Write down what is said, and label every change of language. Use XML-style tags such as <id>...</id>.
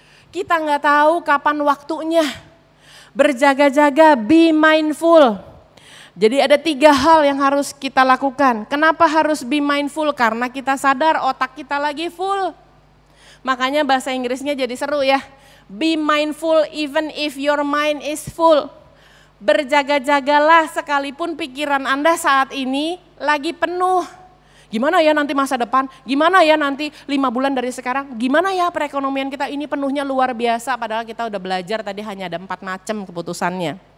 <id>Kita nggak tahu kapan waktunya. Berjaga-jaga,</id> <en>be mindful.</en> <id>Jadi ada 3 hal yang harus kita lakukan. Kenapa harus</id> <en>be mindful?</en> <id>Karena kita sadar otak kita lagi full. Makanya bahasa Inggrisnya jadi seru ya.</id> <en>Be mindful even if your mind is full.</en> <id>Berjaga-jagalah sekalipun pikiran Anda saat ini lagi penuh. Gimana ya nanti masa depan? Gimana ya nanti 5 bulan dari sekarang? Gimana ya perekonomian kita ini penuhnya luar biasa. Padahal kita udah belajar tadi hanya ada 4 macam keputusannya.</id>